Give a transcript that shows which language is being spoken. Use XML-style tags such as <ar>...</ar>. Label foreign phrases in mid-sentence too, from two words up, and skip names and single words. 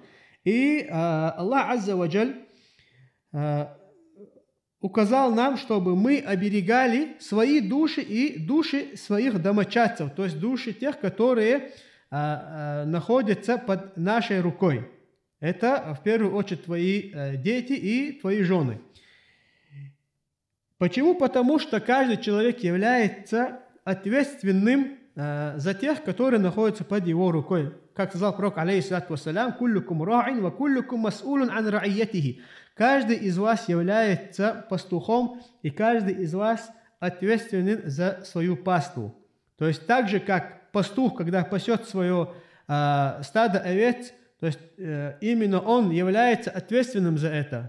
<ru>И Аллах</ru> <ar>عز وجل</ar> <ru>указал нам, чтобы мы оберегали свои души и души своих домочадцев, то есть души тех, которые находятся под нашей рукой. Это в первую очередь твои дети и твои жены. Почему? Потому что каждый человек является ответственным за тех, которые находятся под его рукой. Как сказал пророк,</ru> <ar>عليه الصلاة والسلام كلكم راع وكلكم مسؤول عن رعيته».</ar> <ru>Каждый из вас является пастухом, и каждый из вас ответственен за свою паству. То есть так же, как пастух, когда пасет свое стадо овец, то есть именно он является ответственным за это.</ru>